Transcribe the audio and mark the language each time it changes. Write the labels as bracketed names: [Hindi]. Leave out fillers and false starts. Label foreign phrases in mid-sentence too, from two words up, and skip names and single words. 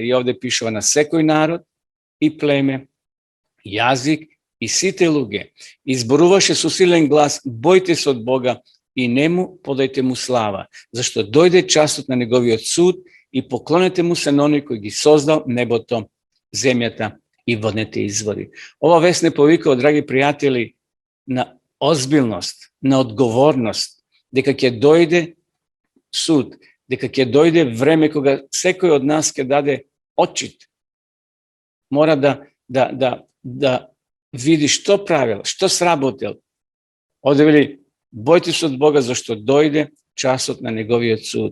[Macedonian] И овде пишува на секој народ и племе, јазик и сите луѓе. Изборуваше со силен глас, бојте се од Бога и нему подајте му слава, зашто дојде часот на неговиот суд и поклонете му се на оној кој ги создал небото, земјата и водните извори. Оваа вест нè повика, драги пријатели, на озбилност, на одговорност, дека ќе дојде суд, дека ќе дојде време кога секој од нас ќе даде отчит. Мора да види што правил, што сработил. Овде вели, бојте се од Бога, зашто дојде часот на неговиот суд.